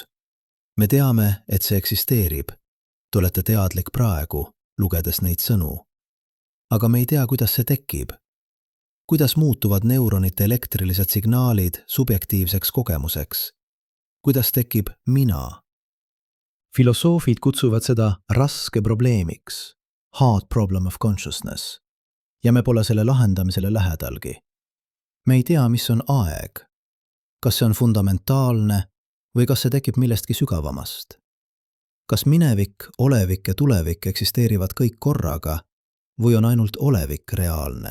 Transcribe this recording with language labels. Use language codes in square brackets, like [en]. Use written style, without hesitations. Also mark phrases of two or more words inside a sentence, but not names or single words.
[et] Me teame, et see eksisteerib. Te olete teadlik praegu, lugedes neid sõnu. Aga me ei tea, kuidas see tekib. Kuidas muutuvad neuronite elektrilised signaalid subjektiivseks kogemuseks? Kuidas tekib mina? Filosoofid kutsuvad seda raske probleemiks, [en] hard problem of consciousness, [et] ja me pole selle lahendamisele lähedalgi. Me ei tea, mis on aeg. Kas see on fundamentaalne või kas see tekib millestki sügavamast? Kas minevik, olevik ja tulevik eksisteerivad kõik korraga või on ainult olevik reaalne?